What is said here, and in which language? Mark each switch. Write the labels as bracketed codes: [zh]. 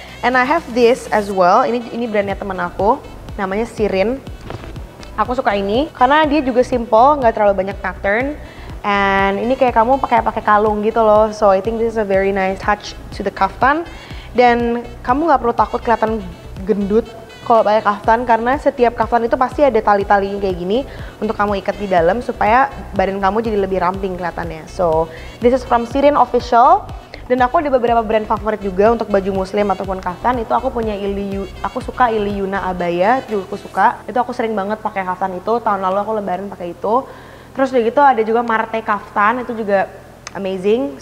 [en] And I have this as well. [id] Ini brandnya teman aku, namanya Sirin. Aku suka ini karena dia juga simple, nggak terlalu banyak pattern, and ini kayak kamu pakai kalung gitu loh. [en] So I think this is a very nice touch to the kaftan. [id] Dan kamu nggak perlu takut kelihatan gendut kalau pakai kaftan karena setiap kaftan itu pasti ada tali-tali kayak gini untuk kamu ikat di dalam supaya badan kamu jadi lebih ramping kelihatannya. [en] So this is from Sirin Official. [id] Dan aku ada beberapa brand favorit juga untuk baju muslim ataupun kaftan. Itu aku punya aku suka Iliyuna Abaya, juga aku suka. Itu aku sering banget pakai kaftan itu. Tahun lalu aku lebaran pakai itu. Terus udah gitu ada juga Marte kaftan, itu juga amazing.